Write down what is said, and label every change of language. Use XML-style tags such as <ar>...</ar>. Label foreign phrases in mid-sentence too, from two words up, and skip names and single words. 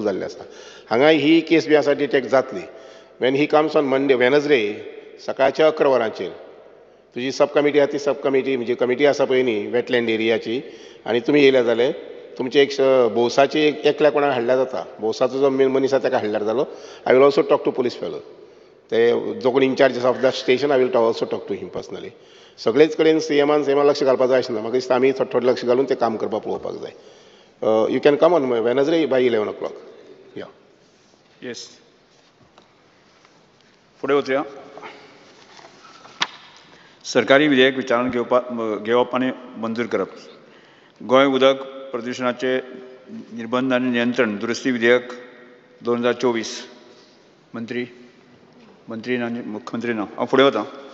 <kok>जाल्लें आसा हांगा ही केस बी आसा डिटेक्ट जातली</kok> <en>when he comes on Monday Wednesday</en> <kok>सकाळच्या 11 वरांचेर तुजी</kok> <en>sub committee</en> <kok>आसा ती सब कमिटी म्हणजे कमिटी आसा पळय न्ही वेटलँड एरियाची आनी तुमी येयल्या जाल्यार तुमचे एक भोवसाची एकल्या कोणाक हाडल्यार जाता भोवसाचो जो मेन मनीस आसा ताका हाडल्यार जालो</kok> <en>I will also talk to police fellow</en> <kok>ते जो कोण</kok> <en>in charge of the station I will also talk to him personally</en> <kok>सगळेच कडेन सीएमान लक्ष घालपाक जाय आशिल्लें म्हाका दिसता आमी थोडें लक्ष घालून तें काम करपाक पळोवपाक जाय</kok> <en>you can come on Wednesday by 11 o'clock</en> <kok>या येस फुडें वचुया सरकारी विधेयक विचारान घेवप आनी मंजूर करप गोंय उदक प्रदुशणाचे निर्बंध आनी नियंत्रण दुरुस्ती विधेयक 2024 मंत्री ना मुख्यमंत्री ना हांव फुडें वता</kok>